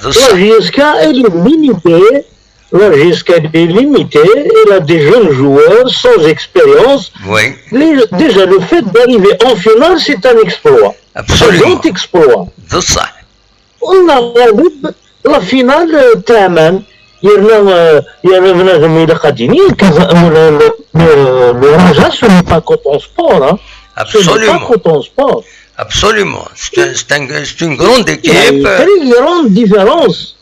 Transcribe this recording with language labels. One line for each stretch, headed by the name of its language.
French: لا جيسكا elle est limitée la GSK est limitée elle a des jeunes joueurs sans expérience déjà le fait d'arriver en finale c'est un exploit un grand exploit
Arabic: بصح والله لا فينال تمام يرنا بنادم إذا قاعدين
French: le Raja ce n'est pas coton sport hein. Absolument. C'est pas coton sport. Absolument. C'est une grande équipe. Il y a une très grande différence.